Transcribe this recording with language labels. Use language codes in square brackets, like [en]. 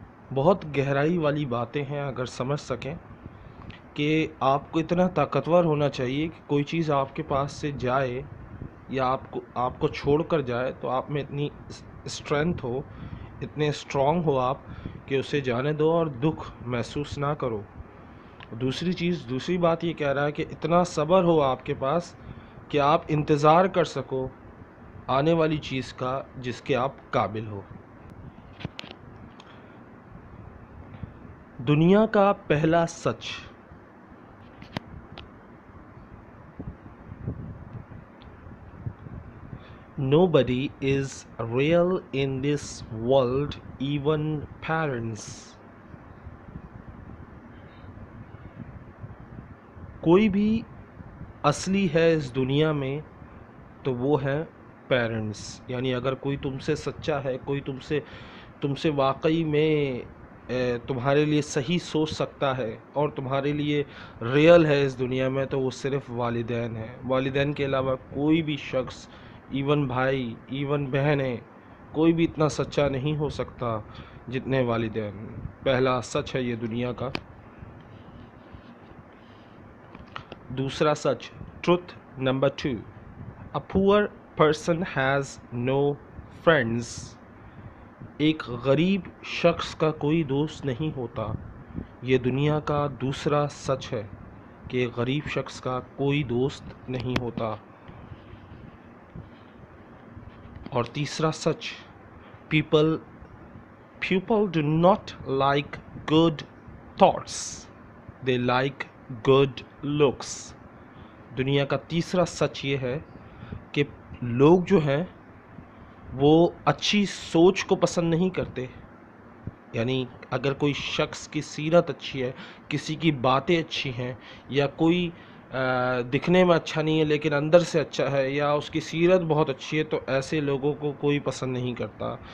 [ur] بہت گہرائی والی باتیں ہیں. اگر سمجھ سکیں کہ آپ کو اتنا طاقتور ہونا چاہیے کہ کوئی چیز آپ کے پاس سے جائے یا آپ کو چھوڑ کر جائے تو آپ میں اتنی اسٹرینتھ ہو، اتنے اسٹرانگ ہو آپ کہ اسے جانے دو اور دکھ محسوس نہ کرو. دوسری بات یہ کہہ رہا ہے کہ اتنا صبر ہو آپ کے پاس کہ آپ انتظار کر سکو آنے والی چیز کا جس کے آپ قابل ہو. دنیا کا پہلا سچ، [en] nobody is real in this world, even parents. [ur] کوئی بھی اصلی ہے اس دنیا میں تو وہ ہے پیرنٹس. یعنی اگر کوئی تم سے سچا ہے، کوئی تم سے واقعی میں تمہارے لیے صحیح سوچ سکتا ہے اور تمہارے لیے ریئل ہے اس دنیا میں، تو وہ صرف والدین ہیں. والدین کے علاوہ کوئی بھی شخص، ایون بھائی، ایون بہنیں، کوئی بھی اتنا سچا نہیں ہو سکتا جتنے والدین. پہلا سچ ہے یہ دنیا کا. دوسرا سچ، [en] Truth number 2، a poor person has no friends. [ur] ایک غریب شخص کا کوئی دوست نہیں ہوتا. یہ دنیا کا دوسرا سچ ہے کہ غریب شخص کا کوئی دوست نہیں ہوتا. اور تیسرا سچ، [en] people do not like good thoughts, they like good looks. [ur] دنیا کا تیسرا سچ یہ ہے کہ لوگ جو ہیں وہ اچھی سوچ کو پسند نہیں کرتے. یعنی اگر کوئی شخص کی سیرت اچھی ہے، کسی کی باتیں اچھی ہیں، یا کوئی دکھنے میں اچھا نہیں ہے لیکن اندر سے اچھا ہے، یا اس کی سیرت بہت اچھی ہے، تو ایسے لوگوں کو کوئی پسند نہیں کرتا.